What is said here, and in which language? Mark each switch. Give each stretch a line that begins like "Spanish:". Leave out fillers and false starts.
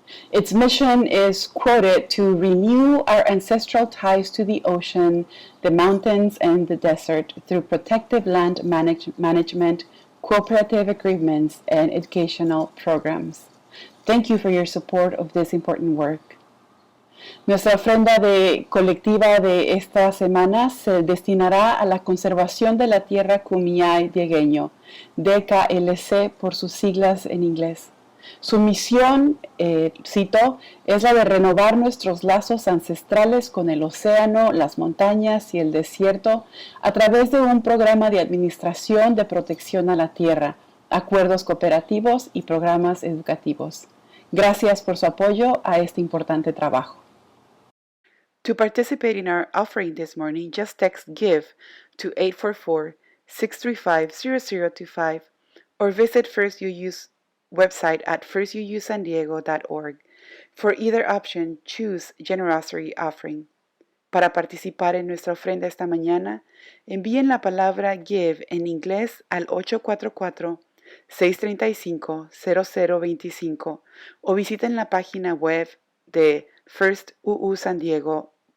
English: Its mission is quoted to renew our ancestral ties to the ocean, the mountains, and the desert through protective land management, cooperative agreements, and educational programs. Thank you for your support of this important work.
Spanish: Nuestra ofrenda colectiva de esta semana se destinará a la conservación de la tierra Kumeyaay Diegueño, DKLC por sus siglas en inglés. Su misión, cito, es la de renovar nuestros lazos ancestrales con el océano, las montañas y el desierto a través de un programa de administración de protección a la tierra, acuerdos cooperativos y programas educativos. Gracias por su apoyo a este importante trabajo.
English: To participate in our offering this morning, just text GIVE to 844-635-0025 or visit First UU's website at firstuusandiego.org. For either option, choose Generosity Offering.
Spanish: Para participar en nuestra ofrenda esta mañana, envíen la palabra GIVE en inglés al 844-635-0025 o visiten la página web de firstuusandiego.org.